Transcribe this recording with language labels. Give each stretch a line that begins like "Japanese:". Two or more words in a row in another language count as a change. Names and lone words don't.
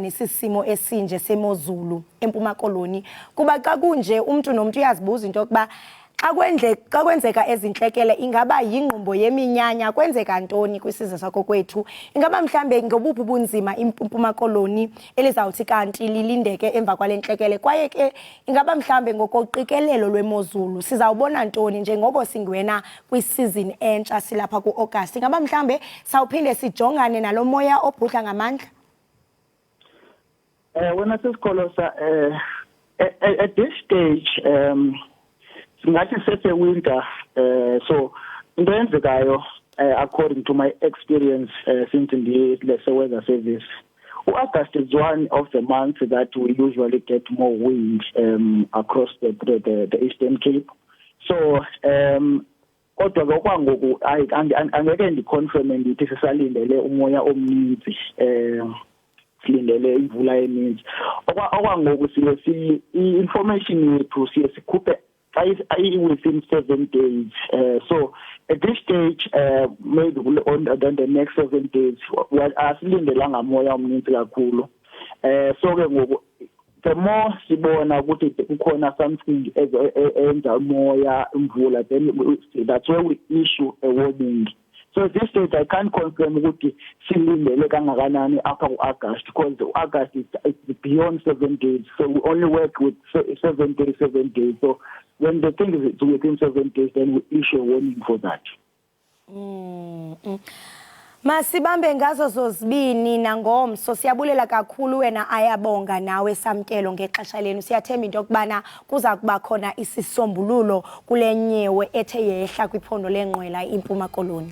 Xhosa: nesisimo esinje semozulu eMpuma Koloni kuba xa kunje umuntu nomuntu uyazibuza into yokuba xa kwenzeka ezintlekele ingaba yingqumbo yeminyanya kwenzeka ntoni kwisizwe sakho kwethu ingaba mhlambe ngobuphi bunzima iMpuma Koloni elizawuthi kanti lilindeke emva kwale ntlekele kwaye ke ingaba mhlambe ngokoqikelelo lwemozulu sizawubona ntoni njengoko singwena kwisizini entsha silapha kuAugust ingaba mhlambe sawuphinde sijongane nalo moya obhudla ngamandla. Wena sisikolo
English: at this stage
Xhosa: singathi sese
English: winter so
Xhosa: into eyenzekayo
English: according to my experience since the weather service August is one of the months that we usually get more wind across the Eastern Cape so
Xhosa: kodwa ngokwangoku angeke ndiconfirm ndithi sisalindele umoya omninzi silindele imvula eninzi okwangoku siye information yethu siye sikhuphe
English: within 7 days. So at this stage, maybe on the next 7 days, we are
Xhosa: silindelanga moya omninzi kakhulu.
English: So the more
Xhosa: sibona ukuthi kukhona something enza moya imvula,
English: then that's where we issue a warning. So at this stage, I can't confirm
Xhosa: ukuthi silindele kangakanani
English: after August because August is beyond 7 days. So we only work with 7 days. So when the thing is within 7 days, then we issue a warning for that.
Xhosa: Masibambe ngazo zozibini nangomso siyabulela kakhulu wena ayabonga nawe samkelo ngexesha lenu siyathemba into yokubana kuza kuba khona isisombululo kule nyewe ethe yehla kwiphondo lenqwela iMpuma Koloni.